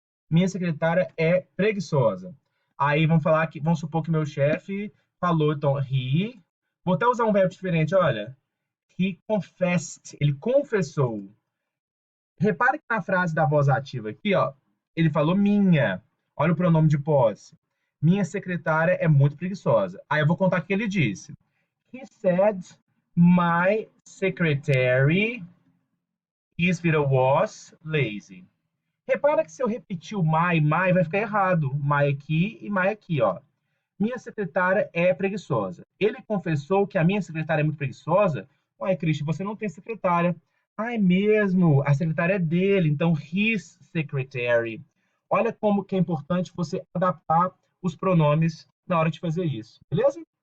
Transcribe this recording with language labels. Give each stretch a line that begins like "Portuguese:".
Portuguese: Minha secretária é preguiçosa. Aí vamos supor que meu chefe falou, então, vou até usar um verbo diferente, olha.
English: He confessed,
Portuguese: ele confessou. Repare que na frase da voz ativa aqui, ó, ele falou minha. Olha o pronome de posse. Minha secretária é muito preguiçosa. Aí eu vou contar o que ele disse.
English: He said, my secretary is was lazy.
Portuguese: Repara que se eu repetir o my vai ficar errado. My aqui e my aqui, ó. Minha secretária é preguiçosa. Ele confessou que a minha secretária é muito preguiçosa. Ué, Cristian, você não tem secretária. Ah, é mesmo? A secretária é dele, então his secretary. Olha como que é importante você adaptar os pronomes na hora de fazer isso, beleza?